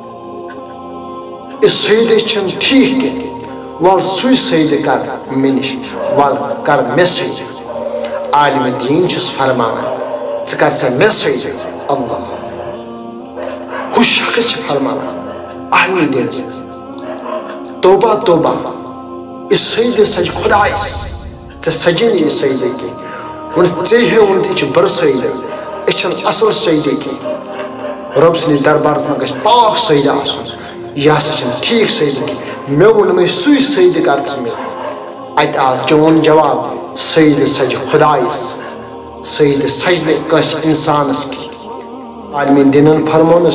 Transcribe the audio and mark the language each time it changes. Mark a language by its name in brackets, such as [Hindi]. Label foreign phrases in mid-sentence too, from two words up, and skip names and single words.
[Kashmiri] اس سید چھنہٕ ٹھیک کینٛہہ ول سُے سید کر مےٚ نش ول کر مےٚ سید عالمِ دین چھُس فرماوان ژٕ کر سا مےٚ سید اللہ ہُہ شخص چھُ فرماوان عالمِ دینس توبہ توبہ اس سید سج خدایس ژےٚ سجی نہٕ یہِ سید کینٛہہ وۄنۍ ژےٚ ہیوٚوُن تہِ چھُ بُرٕ سید أسۍ چھِنہٕ اصل سید کینٛہہ رۄب سٕنٛدِس دربارس منٛز گژھِ پاک سید آسُن یہِ ہسا چھُنہٕ ٹھیک سید کینٛہہ مےٚ ووٚنمے سُے سید کر ژٕ مےٚ اتہِ آو چون جواب سید سجہِ خدایس سید سجہِ نہٕ کٲنٛسہِ انسانس کینٛہہ عالمِ دینن فرمونس